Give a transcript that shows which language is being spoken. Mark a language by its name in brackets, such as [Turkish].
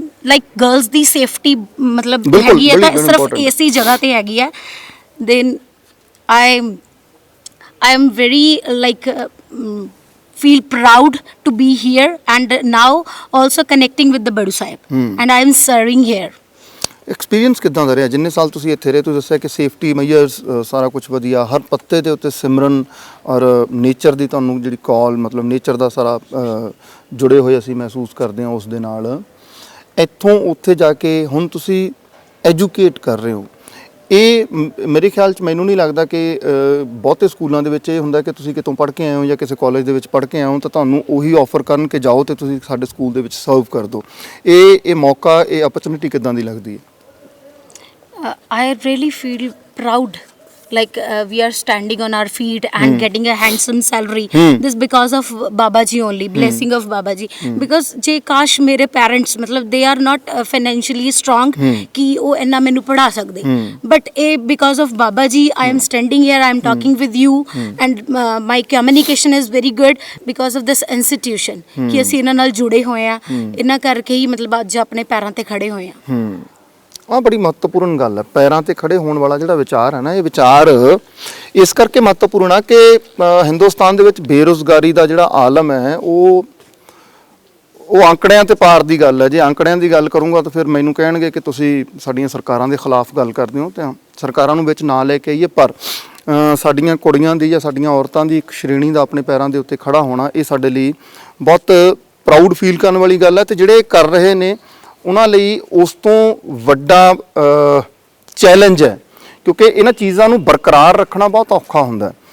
[English] Like girls [Punjabi] ਦੀ safety ਮਤਲਬ ਹੈਗੀ ਹੈ ਤਾਂ ਸਿਰਫ ਇਸੇ ਜਗ੍ਹਾ ਤੇ ਹੈਗੀ ਹੈ। [English] Then I am very like feel proud to be here, and now also connecting with the Badu Sahib, and I am serving here. [Punjabi] Experience ਕਿੱਦਾਂ ਦਾ ਰਿਹਾ? ਜਿੰਨੇ ਸਾਲ ਤੁਸੀਂ ਇੱਥੇ ਰਹੇ, ਤੁਸੀਂ ਦੱਸਿਆ ਕਿ ਸੇਫਟੀ ਮੈਜਰਸ ਸਾਰਾ ਕੁਝ ਵਧੀਆ, ਹਰ ਪੱਤੇ ਦੇ ਉੱਤੇ ਸਿਮਰਨ ਔਰ ਨੇਚਰ ਦੀ ਤੁਹਾਨੂੰ ਜਿਹੜੀ ਕਾਲ, ਮਤਲਬ ਨੇਚਰ ਦਾ ਸਾਰਾ ਜੁੜੇ ਹੋਏ ਅਸੀਂ ਮਹਿਸੂਸ ਕਰਦੇ ਹਾਂ ਉਸ ਦੇ ਨਾਲ। ਇੱਥੋਂ ਉੱਥੇ ਜਾ ਕੇ ਹੁਣ ਤੁਸੀਂ ਐਜੂਕੇਟ ਕਰ ਰਹੇ ਹੋ। ਇਹ ਮੇਰੇ ਖਿਆਲ 'ਚ ਮੈਨੂੰ ਨਹੀਂ ਲੱਗਦਾ ਕਿ ਬਹੁਤੇ ਸਕੂਲਾਂ ਦੇ ਵਿੱਚ ਇਹ ਹੁੰਦਾ ਕਿ ਤੁਸੀਂ ਕਿਤੋਂ ਪੜ੍ਹ ਕੇ ਆਏ ਹੋ ਜਾਂ ਕਿਸੇ ਕਾਲਜ ਦੇ ਵਿੱਚ ਪੜ੍ਹ ਕੇ ਆਏ ਹੋ ਤਾਂ ਤੁਹਾਨੂੰ ਉਹੀ ਆਫਰ ਕਰਨ ਕਿ ਜਾਓ ਤੇ ਤੁਸੀਂ ਸਾਡੇ ਸਕੂਲ ਦੇ ਵਿੱਚ ਸਰਵ ਕਰ ਦਿਓ। ਇਹ ਮੌਕਾ, ਇਹ ਅਪਰਚੁਨਿਟੀ ਕਿੱਦਾਂ ਦੀ ਲੱਗਦੀ ਹੈ? [English] I really feel proud, like we are standing on our feet and getting a handsome salary. This because of Baba Ji only, blessing of Baba Ji. Because [Punjabi] je kash mere parents matlab [English] they are not financially strong [Punjabi] ki oh enna mainu padha sakde, [English] but because of Baba Ji I am standing here, I am talking with you, and my communication is very good because of this institution ki [Punjabi] ਅਸੀਂ ਇਹਨਾਂ ਨਾਲ ਜੁੜੇ ਹੋਏ ਆ, [English] ਇਹਨਾਂ ਕਰਕੇ ਹੀ ਮਤਲਬ ਅੱਜ ਆਪਣੇ ਪੈਰਾਂ ਤੇ ਖੜੇ ਹੋਏ ਆ। [Punjabi] ਆਹ ਬੜੀ ਮਹੱਤਵਪੂਰਨ ਗੱਲ ਹੈ। ਪੈਰਾਂ ਤੇ ਖੜੇ ਹੋਣ ਵਾਲਾ ਜਿਹੜਾ ਵਿਚਾਰ ਹੈ ਨਾ, ਇਹ ਵਿਚਾਰ ਇਸ ਕਰਕੇ ਮਹੱਤਵਪੂਰਨ ਆ ਕਿ ਹਿੰਦੁਸਤਾਨ ਦੇ ਵਿੱਚ ਬੇਰੁਜ਼ਗਾਰੀ ਦਾ ਜਿਹੜਾ ਆਲਮ ਹੈ ਉਹ ਅੰਕੜਿਆਂ ਤੇ ਪਾਰ ਦੀ ਗੱਲ ਹੈ। ਜੇ ਅੰਕੜਿਆਂ ਦੀ ਗੱਲ ਕਰੂੰਗਾ ਤਾਂ ਫਿਰ ਮੈਨੂੰ ਕਹਿਣਗੇ ਕਿ ਤੁਸੀਂ ਸਾਡੀਆਂ ਸਰਕਾਰਾਂ ਦੇ ਖਿਲਾਫ ਗੱਲ ਕਰਦੇ ਹੋ, ਤੇ ਸਰਕਾਰਾਂ ਨੂੰ ਵਿੱਚ ਨਾ ਲੈ ਕੇ ਆਈਏ, ਪਰ ਸਾਡੀਆਂ ਕੁੜੀਆਂ ਦੀ ਜਾਂ ਸਾਡੀਆਂ ਔਰਤਾਂ ਦੀ ਇੱਕ ਸ਼੍ਰੇਣੀ ਦਾ ਆਪਣੇ ਪੈਰਾਂ ਦੇ ਉੱਤੇ ਖੜਾ ਹੋਣਾ, ਇਹ ਸਾਡੇ ਲਈ ਬਹੁਤ ਪ੍ਰਾਊਡ ਫੀਲ ਕਰਨ ਵਾਲੀ ਗੱਲ ਹੈ। ਤੇ ਜਿਹੜੇ ਕਰ ਰਹੇ ਨੇ ਉਹਨਾਂ ਲਈ ਉਸ ਤੋਂ ਵੱਡਾ ਚੈਲੰਜ ਹੈ, ਕਿਉਂਕਿ ਇਹਨਾਂ ਚੀਜ਼ਾਂ ਨੂੰ ਬਰਕਰਾਰ ਰੱਖਣਾ ਬਹੁਤ ਔਖਾ ਹੁੰਦਾ।